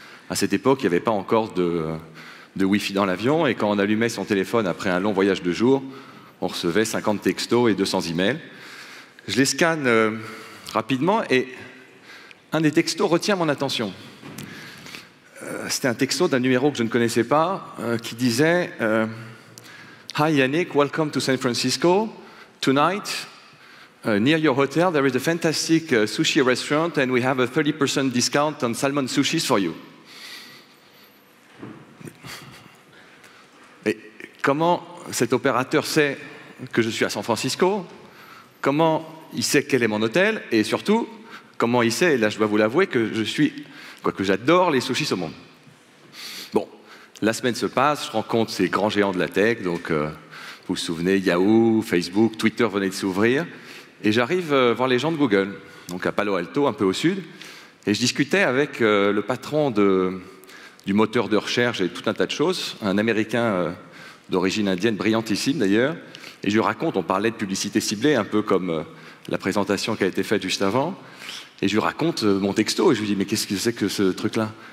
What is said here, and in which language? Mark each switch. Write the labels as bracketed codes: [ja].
[fr] À cette époque, il n'y avait pas encore de Wi-Fi dans l'avion, et quand on allumait son téléphone après un long voyage de jour, on recevait 50 textos et 200 emails. Je les scanne rapidement, et un des textos retient mon attention. C'était un texto d'un numéro que je ne connaissais pas, qui disait [en] Hi Yannick, welcome to San Francisco. Tonight, near your hotel, there is a fantastic sushi restaurant and we have a 30% discount on salmon sushis for you. [fr] Et comment cet opérateur sait que je suis à San Francisco? Comment il sait quel est mon hôtel? Et surtout, comment il sait, et là je dois vous l'avouer, que j'adore les sushis saumon. Bon, la semaine se passe, je rencontre ces grands géants de la tech, donc vous vous souvenez, Yahoo, Facebook, Twitter venait de s'ouvrir, et j'arrive voir les gens de Google, donc à Palo Alto, un peu au sud, et je discutais avec le patron du moteur de recherche et tout un tas de choses, un Américain d'origine indienne, brillantissime d'ailleurs, et je lui raconte, on parlait de publicité ciblée, un peu comme la présentation qui a été faite juste avant, et je lui raconte mon texto, et je lui dis, mais qu'est-ce que c'est que ce truc-là?